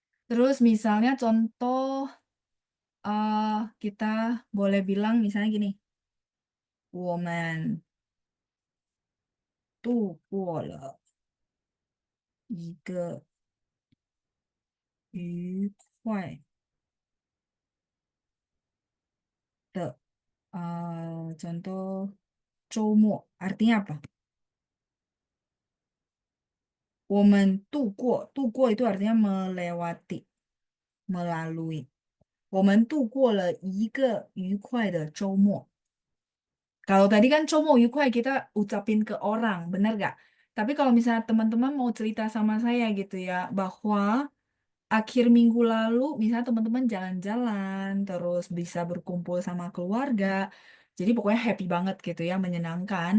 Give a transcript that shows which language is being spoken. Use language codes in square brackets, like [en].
[id] Terus misalnya contoh kita boleh bilang misalnya gini, 我们度过了一个愉快的 contoh 周末 artinya apa? 我们度过 itu artinya melewati, melalui. [zh] 我们度过了一个愉快的周末. [id] Kalau tadi kan 周末愉快 kita ucapin ke orang, benar gak? Tapi kalau misalnya teman-teman mau cerita sama saya gitu ya, bahwa akhir minggu lalu misalnya teman-teman jalan-jalan, terus bisa berkumpul sama keluarga, jadi pokoknya happy banget gitu ya, menyenangkan.